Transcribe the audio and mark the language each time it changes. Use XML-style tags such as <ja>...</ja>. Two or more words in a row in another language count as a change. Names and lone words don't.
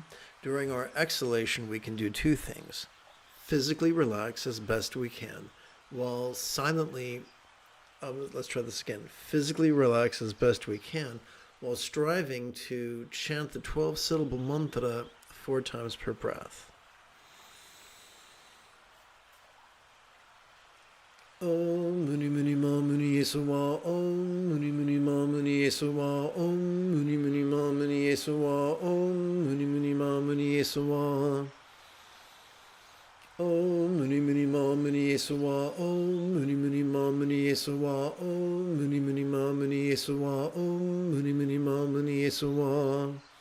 <en>During our exhalation, we can do two things. Physically relax as best we can, while silently let's try this again. Physically relax as best we can while striving to chant the 12-syllable mantra 4 times per breath.</en> <sa>Om Muni Muni Ma Muni Yesuwa, Om Muni Muni Ma Muni Yesuwa, Om Muni Muni Ma Muni Yesuwa, Om Muni Muni Ma Muni Yesuwa. Om Muni Muni Ma Muni Yesuwa, Om Muni Muni Ma Muni Yesuwa, Om Muni Muni Ma Muni Yesuwa, Om Muni Muni Ma Muni Yesuwa.</sa>